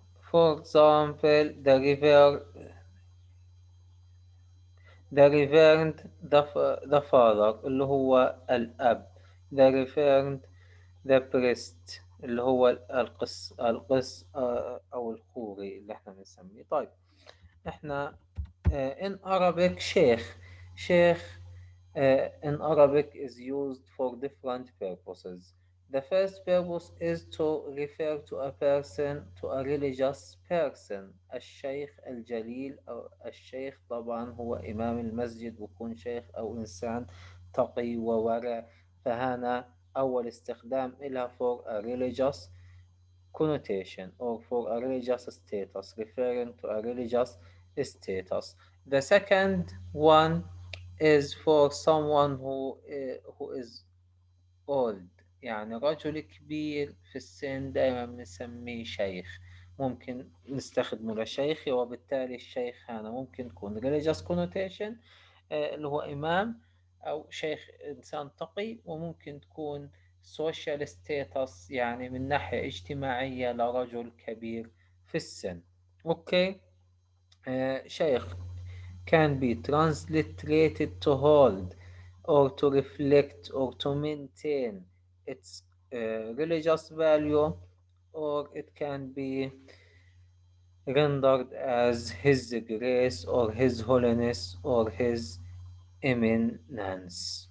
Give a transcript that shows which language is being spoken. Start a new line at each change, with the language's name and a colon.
English: For example, the reverend, the father
Arabic: اللي هو الأب.
English: the reverend, the priest
Arabic: اللي هو القس أو الخوري اللي احنا بنسميه. طيب احنا
English: in Arabic sheikh in Arabic is used for different purposes. The first purpose is to refer to a person, to a religious person.
Arabic: الشيخ الجليل أو الشيخ طبعا هو إمام المسجد، بيكون شيخ أو إنسان تقي وورع، فهنا أول استخدام إلها
English: for a religious connotation or for a religious status,
Arabic: referring to a religious status.
English: The second one is for someone who is old،
Arabic: يعني رجل كبير في السن دائما بنسميه شيخ، ممكن نستخدمه لشيخ، وبالتالي الشيخ هنا ممكن يكون
English: religious connotation
Arabic: اللي هو إمام أو شيخ إنسان تقي، وممكن تكون
English: social status
Arabic: يعني من ناحية اجتماعية لرجل كبير في السن. أوكي.
English: شيخ can be transliterated to hold or to reflect or to maintain its religious value, or it can be rendered as His Grace or His Holiness or His Eminence.